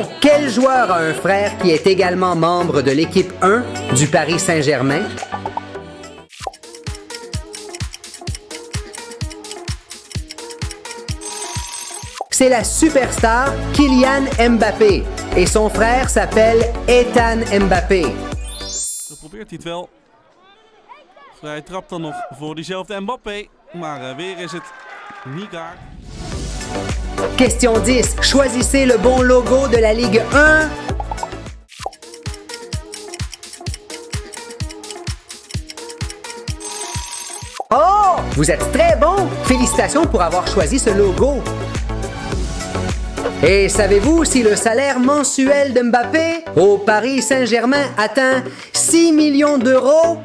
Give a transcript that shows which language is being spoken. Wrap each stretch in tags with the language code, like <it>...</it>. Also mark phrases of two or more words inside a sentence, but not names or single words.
<fr>Quel joueur a un frère qui est également membre de l'équipe 1 du Paris Saint-Germain? C'est la superstar Kylian Mbappé et son frère s'appelle Ethan Mbappé.</fr> <nl>Zo probeert hij het wel. Vrije trap dan nog voor diezelfde Mbappé. Maar weer is het niet daar.</nl> <fr>Question 10. Choisissez le bon logo de la Ligue 1. Oh! Vous êtes très bon! Félicitations pour avoir choisi ce logo. Et savez-vous si le salaire mensuel de Mbappé au Paris Saint-Germain atteint 6 millions d'euros?</fr>